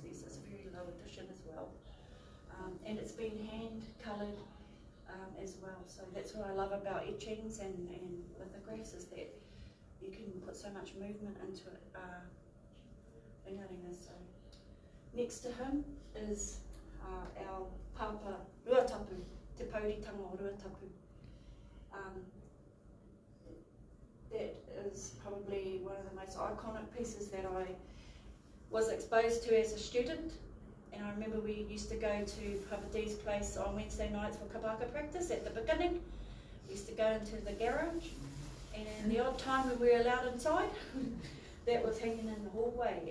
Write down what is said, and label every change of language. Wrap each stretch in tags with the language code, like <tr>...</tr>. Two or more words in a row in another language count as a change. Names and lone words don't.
<en>There's a very low edition as well. And it's been hand coloured as well. So that's what I love about etchings and lithographs, is that you can put so much movement into it. So next to him is our papa ruatapu,</en> <mi>te pauritanga o ruatapu.</mi> <en>That is probably one of the most iconic pieces that I was exposed to as a student. And I remember we used to go to Pawhiti's place on Wednesday nights for kabaka practice at the beginning. We used to go into the garage, and the odd time when we were allowed inside, that was hanging in the hallway.</en>